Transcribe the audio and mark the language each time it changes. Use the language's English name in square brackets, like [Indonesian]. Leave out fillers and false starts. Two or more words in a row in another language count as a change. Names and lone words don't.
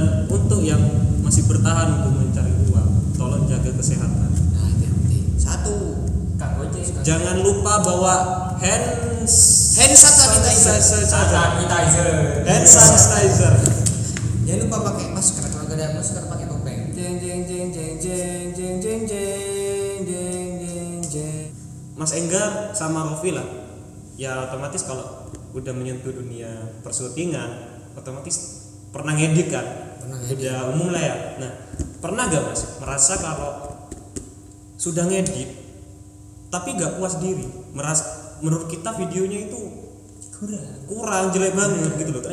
[Indonesian] Dan untuk yang masih bertahan untuk mencari uang, tolong jaga kesehatan. Nah itu yang penting. Satu, Kang Gojek. Jangan lupa bawa hand sanitizer. Sanitizer. [English] Hand sanitizer. [Indonesian] Jangan lupa pakai masker. Kalau gak ada masker pakai topeng. Jeng jeng jeng jeng jeng jeng jeng jeng jeng jeng jeng. Mas Enggar sama Rofi lah. Ya otomatis kalau udah menyentuh dunia persyutingan, otomatis pernah ngedit kan? Pernah ngedit. Udah umum lah ya. Nah, pernah gak Mas merasa kalau sudah ngedit tapi gak puas diri, merasa menurut kita videonya itu kurang jelek banget gitu loh.